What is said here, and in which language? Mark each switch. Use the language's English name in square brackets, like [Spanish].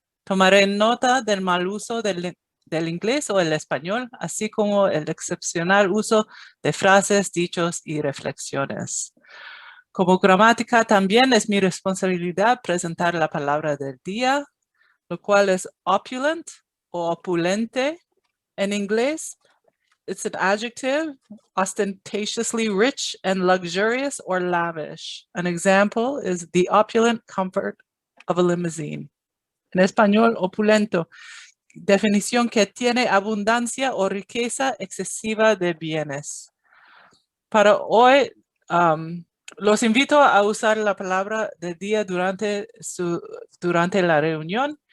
[Spanish] Tomaré nota del mal uso del inglés o el español, así como el excepcional uso de frases, dichos y reflexiones. Como gramática también es mi responsabilidad presentar la palabra del día, lo cual es opulent o opulente en inglés. [English] It's an adjective, ostentatiously rich and luxurious or lavish. An example is the opulent comfort of a limousine. [Spanish] En español, opulento, definición que tiene abundancia o riqueza excesiva de bienes. Para hoy, los invito a usar la palabra del día durante la reunión.